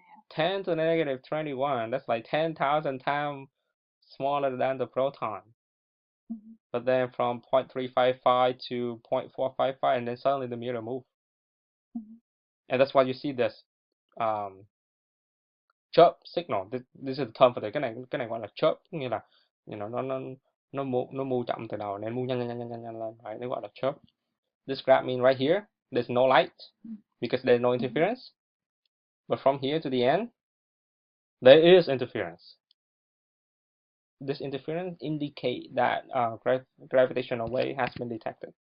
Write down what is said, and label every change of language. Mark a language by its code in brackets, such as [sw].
[en] 10 to the negative 21. That's like 10,000 times smaller than the proton. But then from 0.355 to 0.455, and then suddenly the mirror moves. And that's why you see this chirp signal. This is the term for [vi] cái này gọi là chirp, nghĩa là nó move chậm từ đầu nên move nhanh lên. Right? Nó gọi là chirp. [en] This graph mean right here there's no light because there's no interference. But from here to the end, there is interference. This interference indicate that gravitational wave has been detected.